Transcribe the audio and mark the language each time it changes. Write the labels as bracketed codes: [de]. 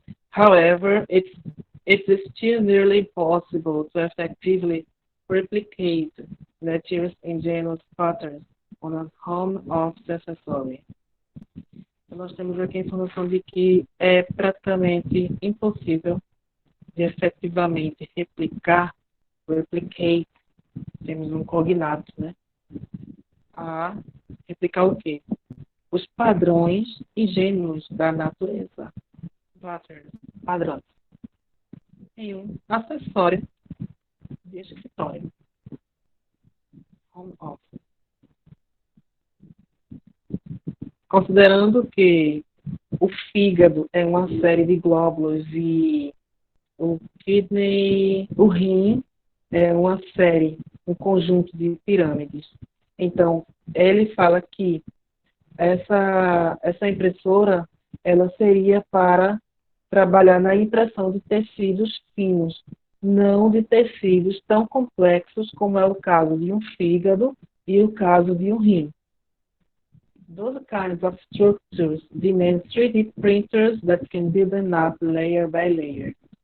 [en] However, it's still nearly possible to effectively replicate nature's ingenious patterns on a home of accessory. [pt] Nós temos aqui a informação de que é praticamente impossível de efetivamente replicate, temos um cognato, né? A replicar o quê? Os padrões ingênuos da natureza. Padrões. Em um acessório de escritório. [en] Home office. [pt] Considerando que O fígado é uma série de glóbulos e o kidney, o rim é uma série, um conjunto de pirâmides. Então, ele fala que essa impressora ela seria para trabalhar na impressão de tecidos finos, não de tecidos tão complexos como é o caso de um fígado e o caso de um rim. [en] Those kinds of structures demand 3D printers that can build them up layer by layer.